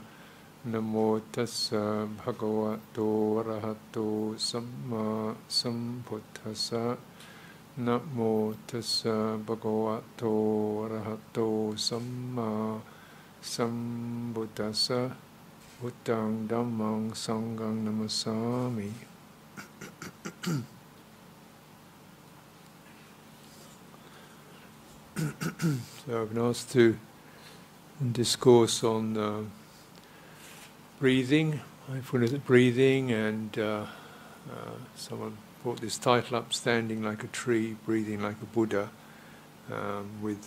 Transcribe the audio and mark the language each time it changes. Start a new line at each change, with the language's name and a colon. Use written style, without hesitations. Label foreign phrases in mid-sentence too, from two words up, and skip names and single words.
Pali: Namo tassa bhagavato arahato samma sambuddhassa. Namo tassa bhagavato arahato samma sambuddhassa. Buddhang dhammang sanghang namasami.
English: So I've been asked to discourse on breathing, mindfulness of breathing, and someone brought this title up, Standing Like a Tree, Breathing Like a Buddha, with